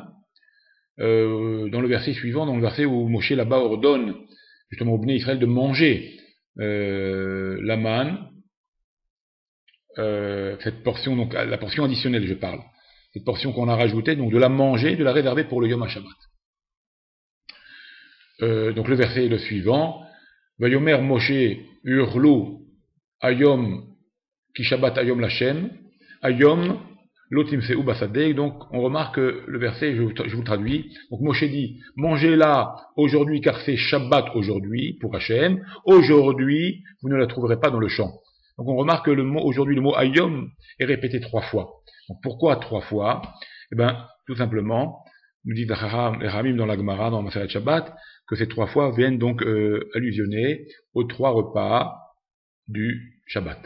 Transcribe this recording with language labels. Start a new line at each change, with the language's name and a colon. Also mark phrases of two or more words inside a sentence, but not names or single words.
French: Dans le verset suivant, dans le verset où Moshe là-bas ordonne justement au
Hebrew: בני ישראל
French: de manger la manne, cette portion, donc la portion additionnelle, je parle, cette portion qu'on a rajoutée, donc de la manger, de la réserver pour le
Hebrew: יום השבת.
French: Donc le verset est le suivant.
Hebrew: ויאמר משה אכלהו היום כי שבת היום לה' היום לא תמצאהו בשדה.
French: Donc on remarque que le verset, je vous traduis. Donc Moshe dit, mangez-la aujourd'hui car c'est Shabbat aujourd'hui pour Hachem. Aujourd'hui, vous ne la trouverez pas dans le champ. Donc on remarque que le mot aujourd'hui, le mot ayom est répété 3 fois. Donc pourquoi 3 fois? Eh bien, tout simplement, nous dit les Ramim dans la Gemara, dans
Hebrew: מסכת שבת,
French: que ces 3 fois viennent donc allusionner aux 3 repas du Shabbat.